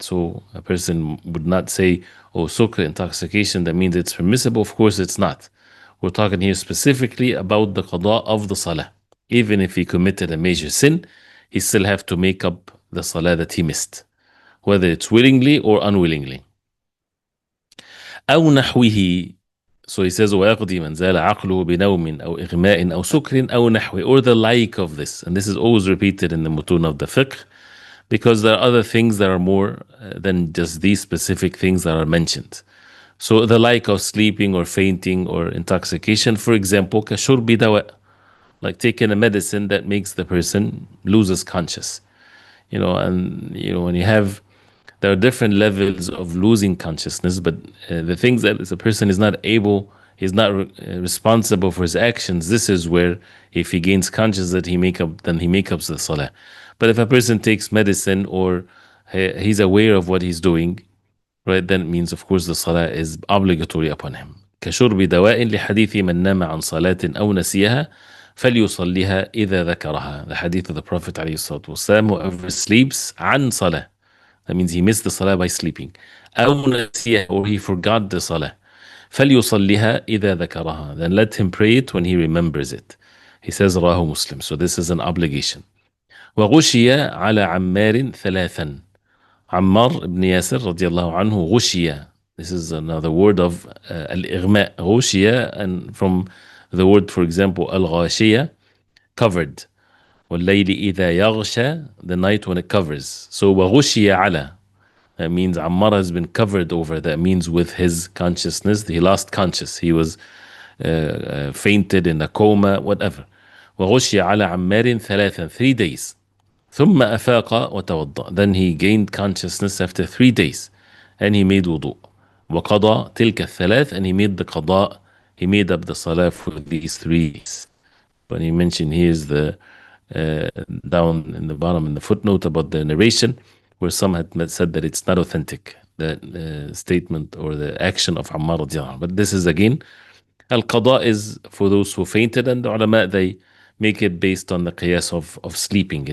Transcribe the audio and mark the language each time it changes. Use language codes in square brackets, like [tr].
[en] So a person would not say, oh, sukr, intoxication, that means it's permissible. Of course it's not. We're talking here specifically about the qada of the salah. Even if he committed a major sin, he still have to make up the salah that he missed, whether it's willingly or unwillingly. [ar] أو نحوه. [en] So he says, [ar] ويقضي من زال عقله بنوم أو إغماء أو سكر أو نحوه, [en] or the like of this. And this is always repeated in the mutun of the fiqh, because there are other things that are more than just these specific things that are mentioned. So the like of sleeping or fainting or intoxication, for example, [ar] كشرب دواء, [en] like taking a medicine that makes the person loses conscious. And when you have, there are different levels of losing consciousness, but the things that the person is not able, he's not responsible for his actions. This is where, if he gains consciousness, then he makes up the salah. But if a person takes medicine or he's aware of what he's doing, right, then it means, of course, the salah is obligatory upon him. [ar] كشرب دواء لحديث من نام عن صلاة أو نسيها فليصليها إذا ذكرها. [en] The hadith of the Prophet [ar] عليه الصلاة والسلام, [en] whoever sleeps [ar] عن صلاة, [en] that means he missed the salah by sleeping, [ar] أو نسيها, [en] or he forgot the salah, [ar] فليصليها إذا ذكرها, [en] then let him pray it when he remembers it. He says [ar] رواه [en] Muslim. So this is an obligation. [ar] وغشي على عمار ثلاثا. Ammar ibn Yasir radiallahu anhu, غشي. [en] This is another word of al-ighma, [ar] غشي, [en] and from the word, for example, al-ghashiyah, covered. [ar] وَاللَّيْلِ إِذَا يَغْشَى, [en] the night when it covers. So [ar] وَغُشِيَ عَلَى, [en] that means Ammar has been covered over. That means with his consciousness, he lost conscious. He was fainted, in a coma, whatever. [ar] وَغُشِيَ عَلَى عَمَّارٍ ثَلَاثًا, [en] 3 days. [ar] ثُمَّ أَفَاقَ وَتَوَضَّأ, [en] then he gained consciousness after 3 days, and he made wudu. [ar] وَقَضَى تِلْكَ الثَّلَاث, [en] and he made the qada, he made up the salah for these 3 days. But he mentioned here is the down in the bottom in the footnote about the narration, where some had said that it's not authentic, the statement or the action of Ammar radiallahu anhu. But this is again, al-qada is for those who fainted, and the ulama, they make it based on the qiyas of sleeping.